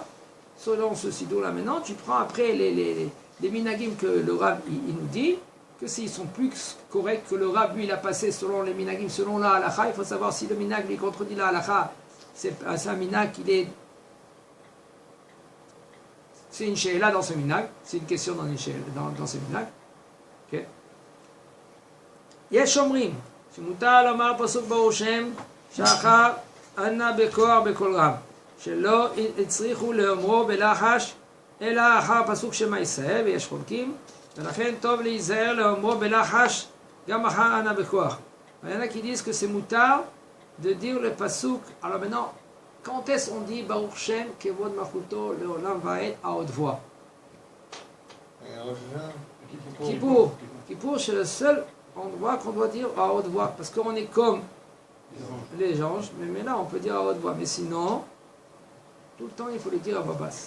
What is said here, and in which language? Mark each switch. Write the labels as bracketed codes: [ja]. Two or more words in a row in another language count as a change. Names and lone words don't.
[fr] Selon ce sidou-là maintenant, tu prends après les minagim que le Rab il nous dit, que s'ils sont plus corrects que le Rab lui il a passé selon les minagim, selon la halakha, il faut savoir si le minag lui contredit la halakha, c'est un minag qui est. C'est une she'ela dans ce minag, c'est une question dans ce minag. Ok? [he] יש אומרים שמותר לומר פסוק ברוך שם שאחר אנא בכח בקול רם. שלא הצריכו לאומרו בלחש, אלא אחר פסוק שמע ישראל, ויש חולקים, ולכן טוב להיזהר לאומרו בלחש, גם אחר אנא בכוח. [fr] Il y en a qui disent que c'est moutar de dire le pasuk. Alors maintenant, quand est-ce qu'on dit [he] ברוך שם כבוד מלכותו לעולם ועד [fr] à haute voix? Kippour, c'est le seul endroit qu'on doit dire à haute voix, parce qu'on est comme les anges, mais là on peut dire à haute voix, mais sinon, tout le temps, il faut le dire à voix basse.